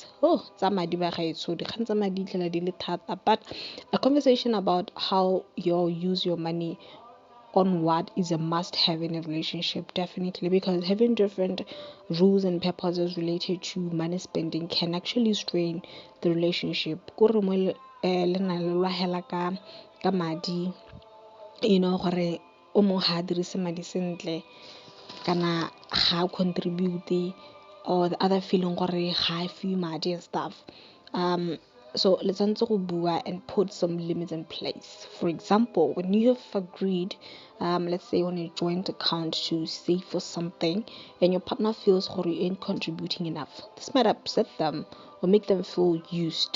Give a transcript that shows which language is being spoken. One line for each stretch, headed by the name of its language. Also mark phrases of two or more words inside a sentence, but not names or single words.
English: But a conversation about how you use your money on what is a must-have in a relationship, definitely, because having different rules and purposes related to money spending can actually strain the relationship.
Tswana: Gore o mongwe ga a dirise madi sentle, kana ga contribute,
English: or the other feeling
Tswana: gore ga a fiwe madi
English: and stuff. So let's go bua and put some limits in place. For example, when you have agreed, let's say on a joint account to save for something, and your partner feels you ain't contributing enough, this might upset them or make them feel used.